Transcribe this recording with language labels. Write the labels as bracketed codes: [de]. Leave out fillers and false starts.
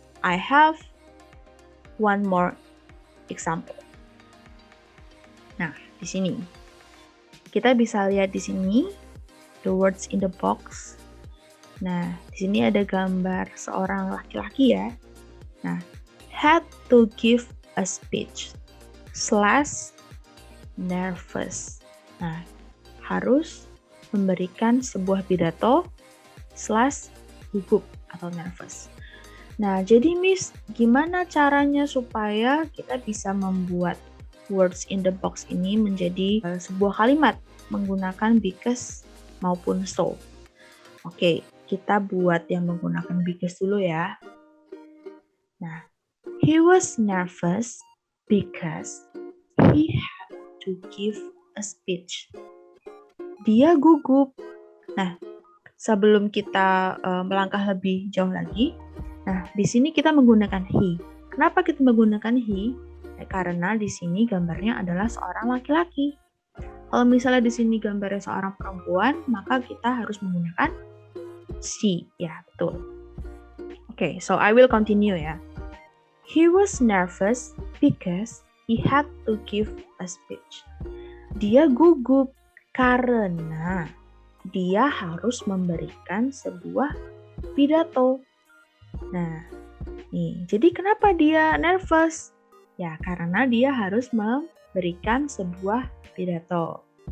[en] I have one more example. [id] Nah, di sini kita bisa lihat di sini [en] the words in the box. [id] Nah, di sini ada gambar seorang laki-laki ya. [en] Nah, had to give a speech / nervous. [id] Nah, harus memberikan sebuah pidato / gugup atau nervous. Nah, jadi Miss, gimana caranya supaya kita bisa membuat [en] words in the box [id] ini menjadi sebuah kalimat menggunakan because maupun so? Oke, kita buat yang menggunakan because dulu ya. [en] Nah, he was nervous because he had to give a speech. [id] Dia gugup. Nah, sebelum kita melangkah lebih jauh lagi, nah di sini kita menggunakan he. Kenapa kita menggunakan he? Karena di sini gambarnya adalah seorang laki-laki. Kalau misalnya di sini gambarnya seorang perempuan, maka kita harus menggunakan she. Ya, betul. [en] Okay, so I will continue [id] ya. [en] He was nervous because He had to give a speech. [id] Dia gugup karena dia harus memberikan sebuah pidato. Nah, nih, jadi kenapa dia nervous? Ya, karena dia harus memberikan sebuah pidato.